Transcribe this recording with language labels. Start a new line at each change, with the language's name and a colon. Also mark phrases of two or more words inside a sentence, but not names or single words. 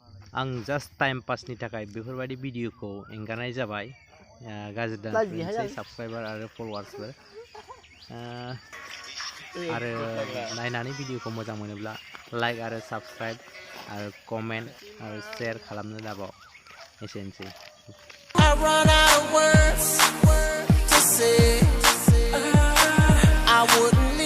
Bodo: आं
English: just time pass
Bodo: थाखाय बेफोरबायदि भिडिअखौ एंगारनाय जाबाय गाज्रि दानसै साबस्क्राइबार आरो फलोवार्सफोर आरो नायनानै भिडिअखौ मोजां मोनोब्ला लाइक आरो साबस्क्राइब आरो कमेन्ट आरो शेयार खालामनो दाबाव एसेनोसै
English: I run out of words to say I would